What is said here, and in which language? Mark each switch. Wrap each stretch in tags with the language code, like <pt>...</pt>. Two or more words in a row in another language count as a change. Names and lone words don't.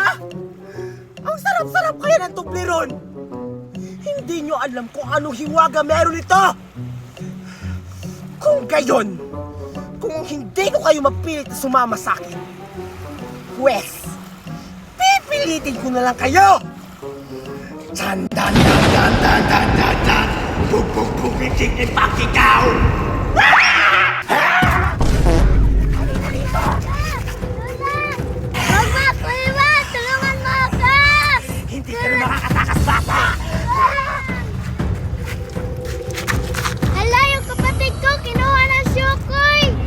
<tl>Ang sarap-sarap kaya ng Toblerone! Hindi niyo alam kung anong hiwaga meron ito! Kung gayon, kung hindi ko kayo mapilit na sumama sa akin, pwes, pipilitin ko na lang kayo! Chan dan dan dan dan dan dan dan bug bug bug chicken pakikaw! Mama, Kuya, tulungan mo ako! Hindi ka na makakatakas, bata! Hala, yung kapatid ko, kinuha ng syukoy!</tl>